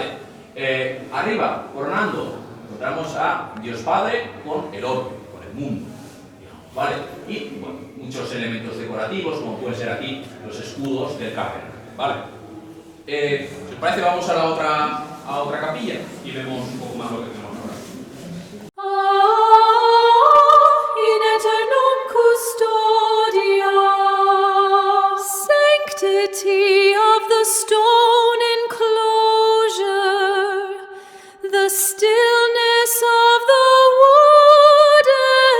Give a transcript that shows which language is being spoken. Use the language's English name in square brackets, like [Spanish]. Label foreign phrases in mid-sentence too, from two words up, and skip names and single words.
[Spanish] Arriba, coronando, encontramos a Dios Padre con el orbe, con el mundo, digamos, ¿vale? Y bueno, muchos elementos decorativos, como pueden ser aquí los escudos del cardenal, ¿vale? Si os parece, vamos a la otra capilla y vemos un poco más lo que tenemos ahora. [Latin] In aeternum custodia, [English] sanctity of the stone enclosure, the stillness of the wood